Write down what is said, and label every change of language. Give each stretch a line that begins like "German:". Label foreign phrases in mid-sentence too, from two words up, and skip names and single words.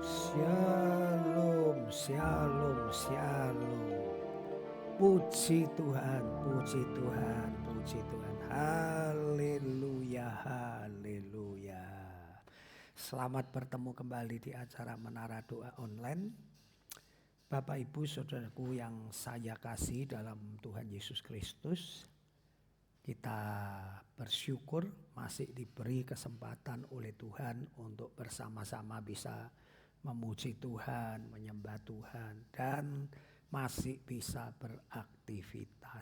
Indonesian: Shalom, shalom, shalom. Puji Tuhan, puji Tuhan, puji Tuhan. Haleluya, haleluya. Selamat bertemu kembali di acara Menara Doa Online. Bapak Ibu Saudaraku yang saya kasih dalam Tuhan Yesus Kristus. Kita bersyukur masih diberi kesempatan oleh Tuhan untuk bersama-sama bisa memuji Tuhan, menyembah Tuhan, dan masih bisa beraktivitas.